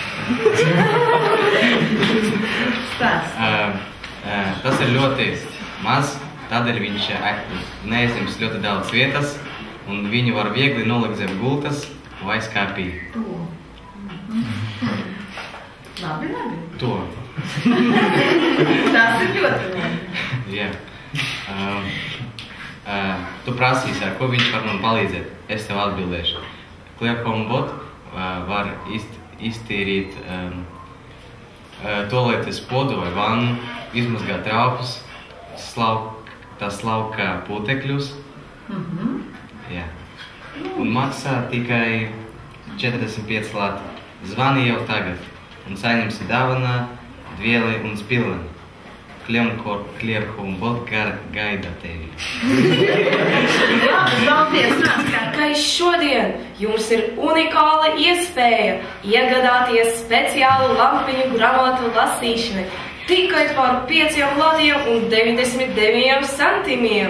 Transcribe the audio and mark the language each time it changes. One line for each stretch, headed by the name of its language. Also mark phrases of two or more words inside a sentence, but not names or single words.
Latvian: Tas ir ļoti maz, tādēļ viņš neieņems ļoti daudz vietas, un viņu var viegli nolikt zem gultas vai skapī. Labi. To. Tas ir ļoti labi. Jā. Tu prasīsi, ar ko viņš var man palīdzēt. Es tev atbildēšu. Clear Home bot var iztīrīt toaletes podu vai vannu, izmazgāt traukus, slauka putekļus. Jā. Un maksā tikai 45 lati. Zvani jau tagad un saņemsi dāvanā dvieli un spilveni. Clear Home bot gaida tevi. Tikai šodien jums ir unikāla iespēja iegādāties speciālu lampiņu grāmatu lasīšanai tikai par 5 latiem un 99 centimiem.